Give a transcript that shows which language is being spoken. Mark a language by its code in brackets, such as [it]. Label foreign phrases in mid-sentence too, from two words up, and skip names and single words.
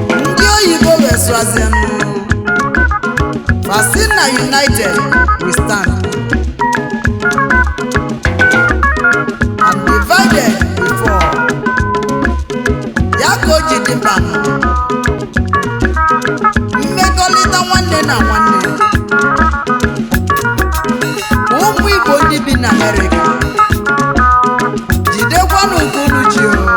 [ig] Ndị oyibo wee sụazie nụ. Fa sị na [en] united we stand. And divided we fall. [ig] Ya ka o ji dị mkpa nụ. Mmekọrịta nwanne na nwanne. Ụmụ Igbo ndị bi na America, jidekwanụ nke unu ji o.